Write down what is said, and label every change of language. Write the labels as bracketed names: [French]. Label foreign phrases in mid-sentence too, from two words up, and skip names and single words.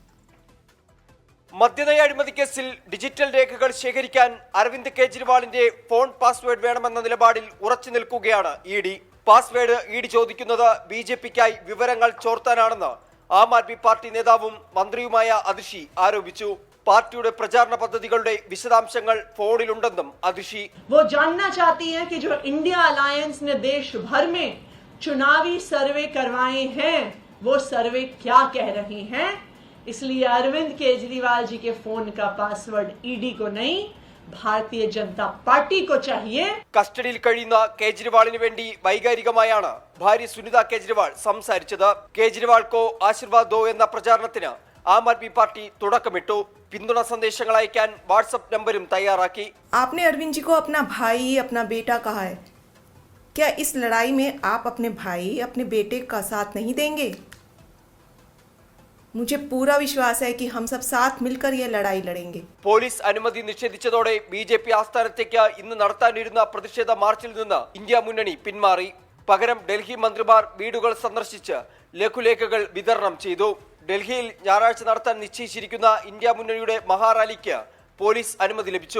[Malayalam] മദ്യനയ അഴിമതി കേസിൽ ഡിജിറ്റൽ രേഖകൾ ശേഖരിക്കാൻ അരവിന്ദ് കെജ്രിവാളിന്റെ ഫോൺ പാസ്വേഡ് വേണമെന്ന നിലപാടിൽ ഉറച്ചു നിൽക്കുകയാണ് ED. പാസ്വേഡ് ED ചോദിക്കുന്നത് BJPക്കായി വിവരങ്ങൾ ചോർത്താനാണെന്ന് ആം ആദ്മി പാർട്ടി നേതാവും മന്ത്രിയുമായ അതിഷി ആരോപിച്ചു. പാർട്ടിയുടെ പ്രചാരണ പദ്ധതികളുടെ വിശദാംശങ്ങൾ ഫോണിലുണ്ടെന്നും അതിഷി. [Hindi] वो जानना चाहती हैं कि जो इंडिया अलायंस ने देश भर में चुनावी सर्वे करवाए हैं वो सर्वे क्या कह रहे हैं, इसलिए अरविंद केजरीवाल जी के फोन का पासवर्ड ED को नहीं भारतीय जनता पार्टी को चाहिए. [Malayalam] കസ്റ്റഡിയിൽ കഴിയുന്ന കേജ്രിവാളിന് വേണ്ടി വൈകാരികമായാണ് ഭാര്യ സുനിത കേജ്രിവാൾ സംസാരിച്ചത്. കേജ്രിവാൾക്കോ ആശീർവാദ് ദോ എന്ന പ്രചാരണത്തിന് ആം ആദ്മി പാർട്ടി തുടക്കമിട്ടു. പിന്തുണ സന്ദേശങ്ങൾ അയക്കാൻ വാട്സ്ആപ്പ് നമ്പരും തയ്യാറാക്കി. [Hindi] आपने अरविंद जी को अपना भाई अपना बेटा कहा है, क्या इस लड़ाई में आप अपने भाई अपने बेटे का साथ नहीं देंगे? मुझे पूरा विश्वास है कि हम सब साथ मिलकर ये लड़ाई लड़ेंगे. [Malayalam] പോലീസ് അനുമതി നിഷേധിച്ചതോടെ BJP ആസ്ഥാനത്തേക്ക് ഇന്ന് നടത്താനിരുന്ന പ്രതിഷേധ മാർച്ചിൽ നിന്ന് ഇന്ത്യ മുന്നണി പിന്മാറി. പകരം ഡൽഹി മന്ത്രിമാർ വീടുകൾ സന്ദർശിച്ച് ലഘുലേഖകൾ വിതരണം ചെയ്തു. ഡൽഹിയിൽ ഞായറാഴ്ച നടത്താൻ നിശ്ചയിച്ചിരിക്കുന്ന ഇന്ത്യ മുന്നണിയുടെ മഹാറാലിക്ക് പോലീസ് അനുമതി ലഭിച്ചു.